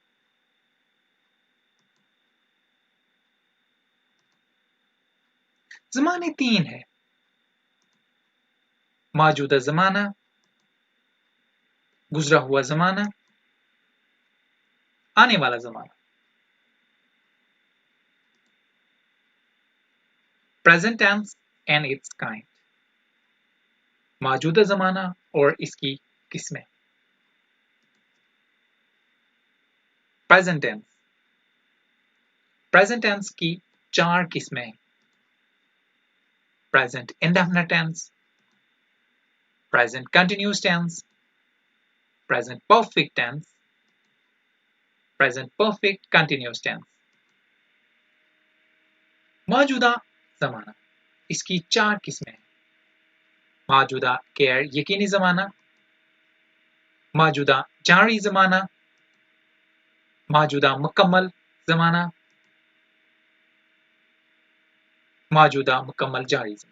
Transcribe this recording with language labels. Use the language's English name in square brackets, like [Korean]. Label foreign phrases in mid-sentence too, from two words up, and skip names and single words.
[Urdu] زمانے تین ہے: موجودہ زمانہ، گزرا ہوا زمانہ، آنے والا زمانہ. [English] Present tense and its kind. [Urdu] موجودہ زمانہ اور اس کی قسمیں. [English] Present tense. Present tense [Urdu] کی چار قسمیں ہیں: [English] present indefinite tense, present continuous tense, present perfect tense, present perfect continuous tense. [Urdu] موجودہ زمانہ، اس کی چار قسمیں ہیں: موجودہ غیر یقینی زمانہ، موجودہ جاری زمانہ، موجودہ مکمل زمانہ، موجودہ مکمل جاری زمانہ.